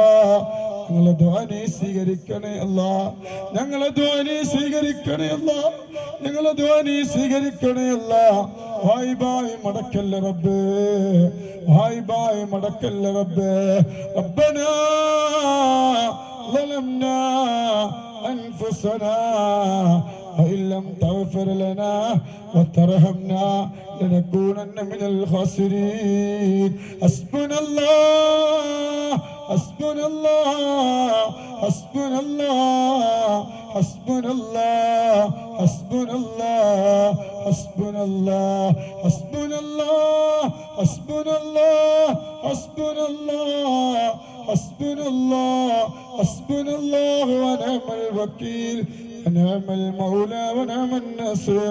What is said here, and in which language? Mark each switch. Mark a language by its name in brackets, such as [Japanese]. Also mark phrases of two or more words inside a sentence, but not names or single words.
[Malayalam] ഞങ്ങളെ ദുആ നീ സ്വീകരിക്കണേ അല്ലാ, ഞങ്ങളെ ദുആ നീ സ്വീകരിക്കണേ അല്ലാ, ഞങ്ങളെ ദുആ നീ സ്വീകരിക്കണേ അല്ലാ. വായി ബായി മടക്കല്ല റബ്ബേ, വായി ബായി മടക്കല്ല റബ്ബേ. [Arabic] ربنا ظلمنا أنفسنا وإن لم تغفر لنا وترحمنا لنكونن من الخاسرين. حسبنا الله، حسبنا الله، حسبنا الله، حسبنا الله، حسبنا الله، حسبنا الله، حسبنا الله، حسبنا الله، حسبنا الله، حسبنا الله، حسبنا الله ونعم الوكيل، ونعم المولى ونعم النصير.